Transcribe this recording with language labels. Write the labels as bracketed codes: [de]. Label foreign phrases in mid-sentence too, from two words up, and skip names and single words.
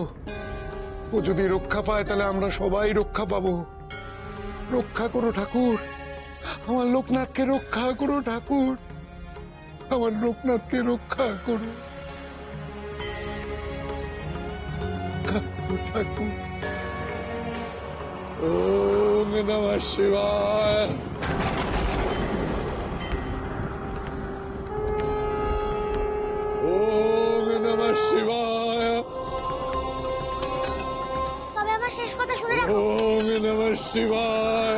[bn] ও যদি রক্ষা পায় তাহলে আমরা সবাই রক্ষা পাবো। রক্ষা করো ঠাকুর, আমার লোকনাথকে রক্ষা করো ঠাকুর, আমার লোকনাথকে রক্ষা করো। রক্ষা করো ঠাকুর। [sa] ওম নমঃ শিবায়। ওম নমঃ শিবায়। [bn] তবে আমার শেষ কথা শুনে রাখো, [sa] ওম নমঃ শিবায়।